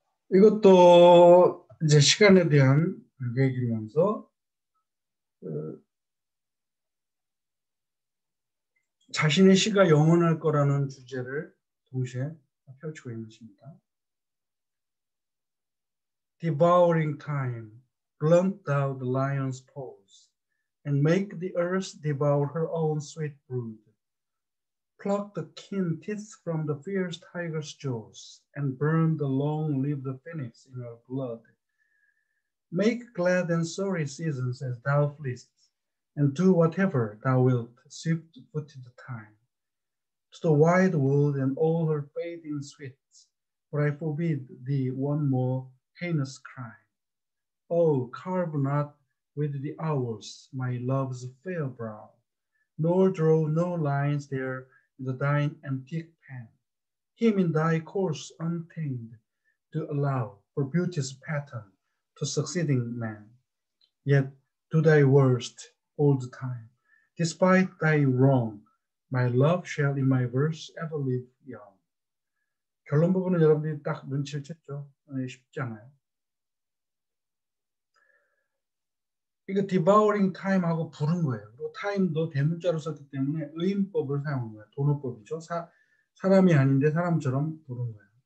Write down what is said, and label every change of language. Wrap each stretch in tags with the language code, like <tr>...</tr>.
<ko>이것도 이제 시간에 대한 얘기면서 자신의 시가 영원할 거라는 주제를 동시에 펼치고 있는 시입니다.</ko> <en>Devouring time, blunt thou the lion's paws, and make the earth devour her own sweet brood. Pluck the keen teeth from the fierce tiger's jaws, and burn the long-lived phoenix in her blood. Make glad and sorry seasons as thou fleest, and do whatever thou wilt, swift-footed time. To the wide world and all her fading sweets, for I forbid thee one more heinous crime. Oh, carve not with the hours my love's fair brow, nor draw no lines there with thine antique pen. Him in thy course untamed to allow for beauty's pattern to succeeding man. Yet do thy worst all the time. Despite thy wrong, my love shall in my verse ever live young.</en> <ko>결론 부분은 여러분들이 딱 눈치를 챘죠. 쉽지 않아요. 이거</ko> <en>devouring time</en> <ko>하고 부른 거예요. 그리고 time도 대문자로 썼기 때문에 의인법을 사용한 거예요. 도노법이죠. 사람이 아닌데 사람처럼 부른 거예요.</ko>